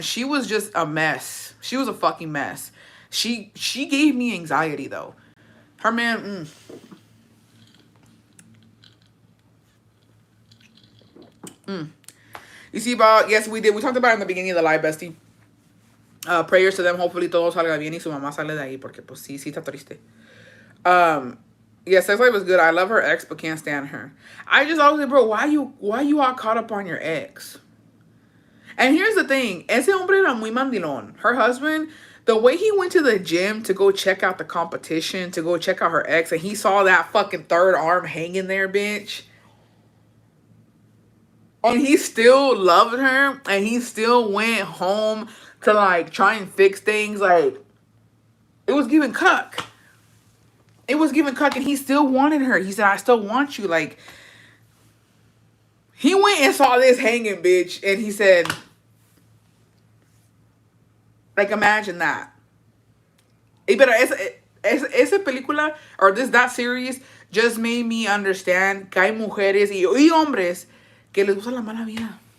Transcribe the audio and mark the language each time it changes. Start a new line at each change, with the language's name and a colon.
English: She was just a mess. She was a fucking mess. She gave me anxiety though. Her man. You see about, yes, we did. We talked about it in the beginning of the live, bestie. Prayers to them. Hopefully
Spanish: todo salga bien y su mamá sale de ahí porque pues sí, sí está triste.
English: Yeah, Sex Life was good. I love her ex, but can't stand her. I just always say, bro, why you all caught up on your ex? And here's the thing,
Spanish: ese hombre era muy mandilón.
English: Her husband, the way he went to the gym to go check out the competition, to go check out her ex, and he saw that fucking third arm hanging there, bitch. And he still loved her, and he still went home to like try and fix things. Like, it was giving cuck. It was giving cuck, and he still wanted her. He said, I still want you. Like, he went and saw this hanging, bitch, and he said, like, imagine that.
Spanish: Pero esa película,
English: or that series, just made me understand
Spanish: que hay mujeres y hombres que les gusta la mala vida.